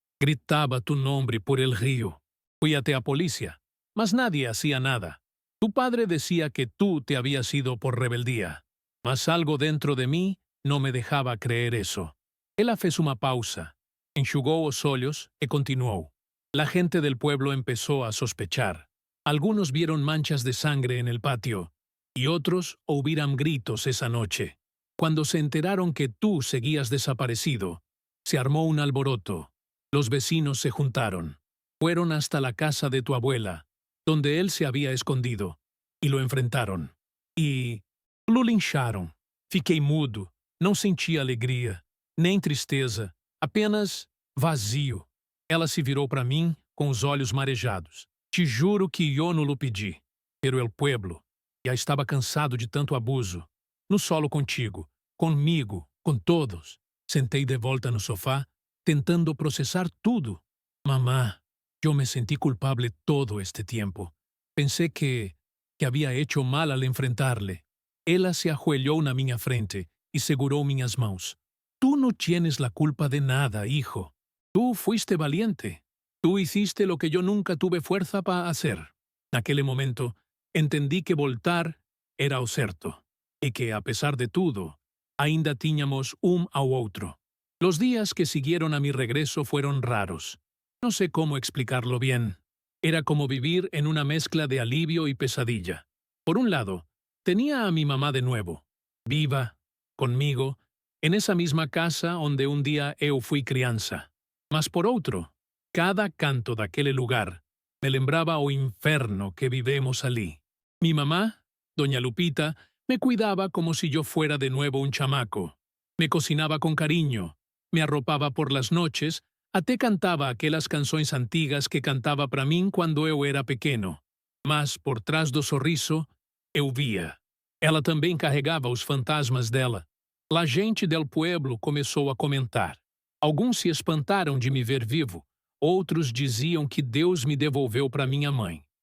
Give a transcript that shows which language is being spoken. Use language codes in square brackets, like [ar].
[pt] Gritava tu nome por el rio. Fui até a polícia, mas [es] nadie hacía nada. Tu padre decía que tú te habías ido por rebeldía, mas algo dentro de mí [pt] não me deixava [es] creer eso. [pt] Ela fez uma pausa, enxugou os olhos e continuou. [es] La gente del pueblo empezó a sospechar. Algunos vieron manchas de sangre en el patio, y otros oíram gritos esa noche. Cuando se enteraron que tú seguías desaparecido, se armó un alboroto. Los vecinos se juntaron. Fueron hasta la casa de tu abuela, donde él se había escondido, y lo enfrentaron. E lo lincharon. [pt] Fiquei mudo, não senti alegria, nem tristeza, apenas vazio. Ela se virou para mim com os olhos marejados. Te juro que eu não lo pedi, [es] pero el pueblo. [pt] Já estava cansado de tanto abuso. [es] No solo contigo, [pt] comigo, com todos. Sentei de volta no sofá, tentando processar tudo. Mamá, eu me senti culpable todo este tempo. Pensei que havia [es] hecho mal al enfrentarle. [pt] Ela se ajoelhou na minha frente e segurou minhas mãos. [es] Tú no tienes la culpa de nada, hijo. Tú fuiste valiente. Tú hiciste lo que yo nunca tuve fuerza para hacer. [pt] Naquele momento, entendí que voltar era o certo, e que, [es] a pesar de [pt] tudo, ainda tínhamos ao outro. [es] Los días que siguieron a mi regreso fueron raros. No sé cómo explicarlo bien. Era como vivir en una mezcla de alivio y pesadilla. Por un lado, tenía a mi mamá de nuevo, viva, conmigo, en esa misma casa donde un día [pt] eu fui [es] crianza. [pt] Mas por outro, cada canto daquele lugar me lembraba o inferno que vivemos ali. [es] Mi mamá, doña Lupita, me cuidaba como si yo fuera de nuevo un chamaco. Me cocinaba [pt] com carinho, me arropava [es] por las noches, [pt] até cantava aquelas canções antigas que cantava para mim quando eu era pequeno. Mas, por trás do sorriso, eu via. Ela também carregava os fantasmas dela. [es] La gente del pueblo [pt] começou a comentar. Alguns se espantaram de me ver vivo, outros diziam que Deus me devolveu para minha mãe.